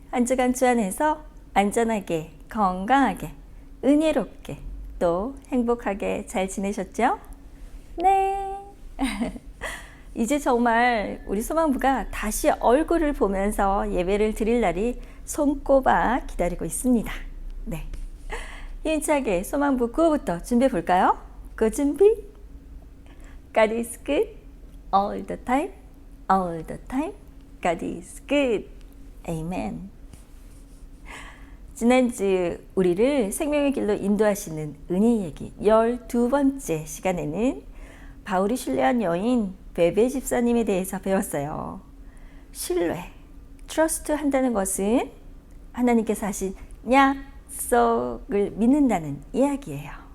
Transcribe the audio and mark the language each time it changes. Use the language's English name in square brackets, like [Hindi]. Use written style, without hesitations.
[Korean] 한 주간 주 안에서 안전하게, 건강하게, 은혜롭게, 또 행복하게 잘 지내셨죠? 네. 이제 정말 우리 소망부가 다시 얼굴을 보면서 예배를 드릴 날이 손꼽아 기다리고 있습니다. 네. 힘차게 소망부 구호부터 준비해 볼까요? 구 준비. [English] God is good all the time, all the time. God is good. Amen. [Korean] 지난주 우리를 생명의 길로 인도하시는 은혜 얘기 12번째 시간에는 바울이 신뢰한 여인 베베 집사님에 대해서 배웠어요. 신뢰, trust 한다는 것은 하나님께서 하신 약속을 믿는다는 이야기예요.